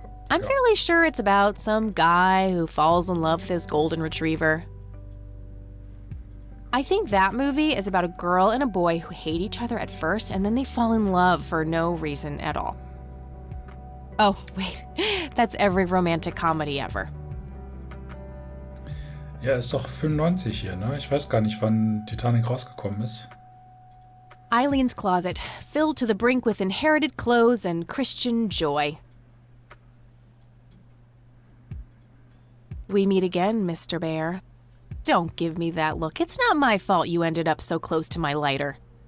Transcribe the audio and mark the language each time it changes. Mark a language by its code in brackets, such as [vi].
[en] I'm fairly sure it's about some guy who falls in love with his golden retriever. I think that movie is about a girl and a boy who hate each other at first and then they fall in love for no reason at all. Oh, wait. That's every romantic comedy ever. [de] Ja, ist doch 95 hier, ne? Ich weiß gar nicht, wann Titanic rausgekommen ist. [en] Eileen's closet, filled to the brink with inherited clothes and Christian joy. We meet again, Mr. Bear. Don't give me that look. It's not my fault you ended up so close to my lighter.